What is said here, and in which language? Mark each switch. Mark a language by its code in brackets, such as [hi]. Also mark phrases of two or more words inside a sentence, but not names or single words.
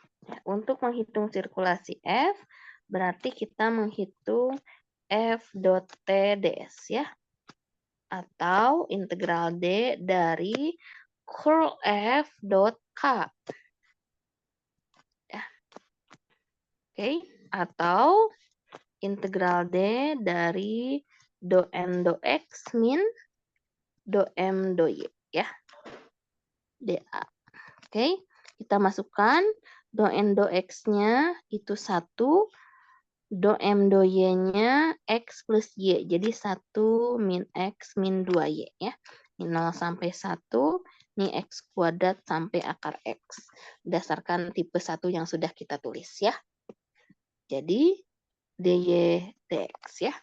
[id] Untuk menghitung sirkulasi F, berarti kita menghitung F dot T ds ya, atau integral D dari curl F dot K. Ya. Oke, atau integral D dari do N do X min do M do Y ya, dA. Oke, kita masukkan do N do X-nya itu 1, do M do Y-nya X plus Y. Jadi 1 min X min 2Y ya. Ini 0 sampai 1, ini X kuadrat sampai akar X. Berdasarkan tipe 1 yang sudah kita tulis ya. Jadi dy dx ya.